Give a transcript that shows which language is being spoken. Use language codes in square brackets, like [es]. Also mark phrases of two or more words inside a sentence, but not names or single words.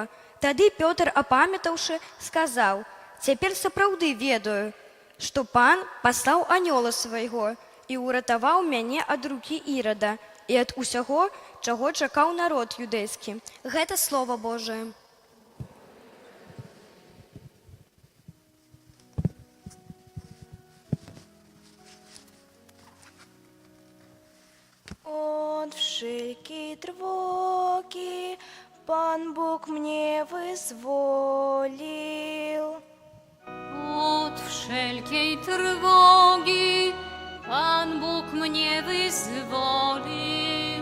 [be] Тады Пётр, апамятаўшы, сказаў: цяпер сапраўды ведаю, што пан паслаў анёла свайго і ўратаваў мяне ад рукі Ірада і ад усяго, чаго чакаў народ юдэйскі. Гэта слова Божае. [pl] От wszelkiej trwogi Pan Bóg mnie wyzwolił. Od wszelkiej trwogi Pan Bóg mnie wyzwolił.